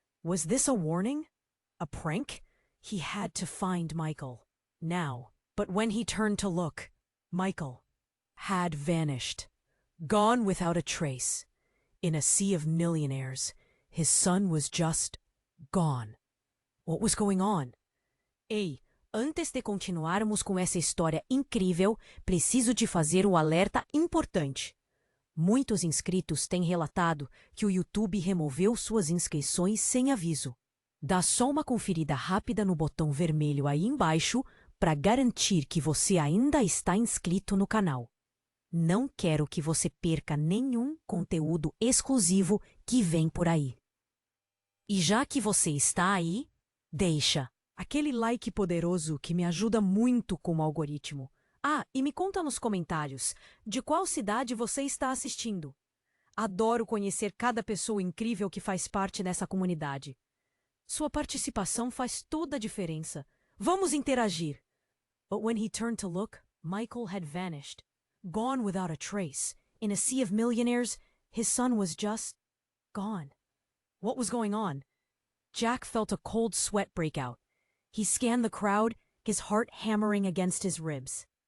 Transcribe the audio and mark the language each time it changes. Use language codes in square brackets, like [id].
[en] Was this a warning? A prank? He had to find Michael. Now. But when he turned to look, Michael had vanished. Gone without a trace. In a sea of millionaires, his son was just gone. What was going on? [pt] Ei, antes de continuarmos com essa história incrível, preciso te fazer o alerta importante. Muitos inscritos têm relatado que o YouTube removeu suas inscrições sem aviso. Dá só uma conferida rápida no botão vermelho aí embaixo para garantir que você ainda está inscrito no canal. Não quero que você perca nenhum conteúdo exclusivo que vem por aí. E já que você está aí, deixa aquele like poderoso que me ajuda muito com o algoritmo. Ah, e me conta nos comentários de qual cidade você está assistindo. Adoro conhecer cada pessoa incrível que faz parte dessa comunidade. Sua participação faz toda a diferença. Vamos interagir. [en] But when he turned to look, Michael had vanished. Gone without a trace. In a sea of millionaires, his son was just gone. What was going on? Jack felt a cold sweat break out. He scanned the crowd, his heart hammering against his ribs.